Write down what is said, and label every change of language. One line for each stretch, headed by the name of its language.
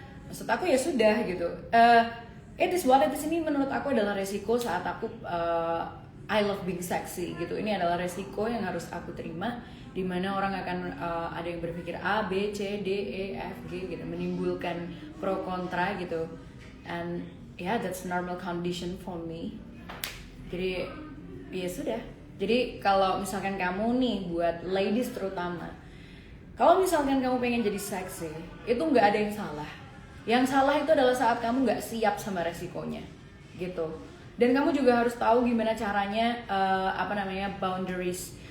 Indonesian: Maksud aku ya sudah gitu.
English: It is what it is.
Indonesian: Ini menurut aku adalah resiko saat aku
English: I love being sexy
Indonesian: gitu. Ini adalah resiko yang harus aku terima, dimana orang akan ada yang berpikir A, B, C, D, E, F, G gitu, menimbulkan pro kontra gitu.
English: And yeah, that's normal condition for me.
Indonesian: Jadi ya sudah. Jadi kalau misalkan kamu nih, buat ladies terutama, kalau misalkan kamu pengen jadi seksi, itu nggak ada yang salah. Yang salah itu adalah saat kamu nggak siap sama resikonya gitu. Dan kamu juga harus tahu gimana caranya boundaries.